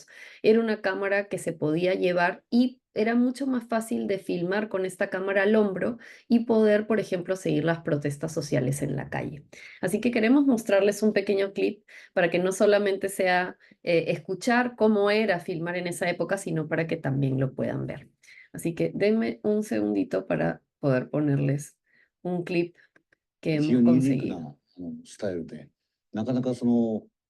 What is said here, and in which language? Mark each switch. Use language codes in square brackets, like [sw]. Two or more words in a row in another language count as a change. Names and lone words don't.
[es] Era una cámara que se podía llevar y era mucho más fácil de filmar con esta cámara al hombro y poder, por ejemplo, seguir las protestas sociales en la calle. Así que queremos mostrarles un pequeño clip para que no solamente sea escuchar cómo era filmar en esa época, sino para que también lo puedan ver. Así que denme un segundito para poder ponerles un clip que [ja] 非 [es] hemos [ja] 常にユニークな [es] conseguido. [ja] スタイルで、なかなかその、